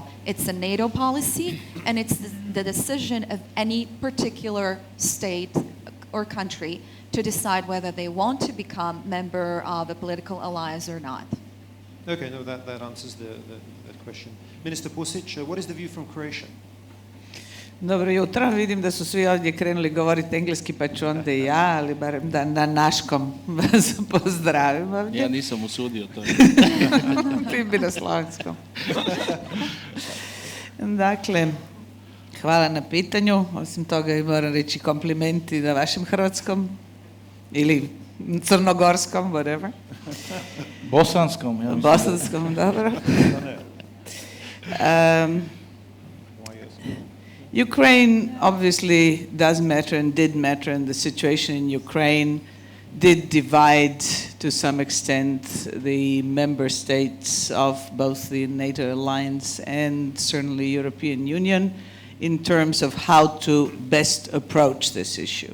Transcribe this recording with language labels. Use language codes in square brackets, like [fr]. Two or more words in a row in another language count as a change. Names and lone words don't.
[en] It's a NATO policy, and it's the decision of any particular state or country to decide whether they want to become member of a political alliance or not. Okay, no, that answers that question. Minister Pusić, what is the view from Croatia? [hr] Dobro jutro, vidim da su svi ovdje krenuli govoriti engleski, pa ću onda i ja, ali barem da na naškom vas pozdravim ovdje. Ja nisam usudio to. Ti bi na slovenskom. Dakle, hvala na pitanju. Osim toga i moram reći komplimenti na vašem hrvatskom ili crnogorskom, whatever. Bosanskom. Ja Bosanskom, dobro. [en] Ukraine obviously does matter and did matter, and the situation in Ukraine did divide to some extent the member states of both the NATO alliance and certainly European Union in terms of how to best approach this issue.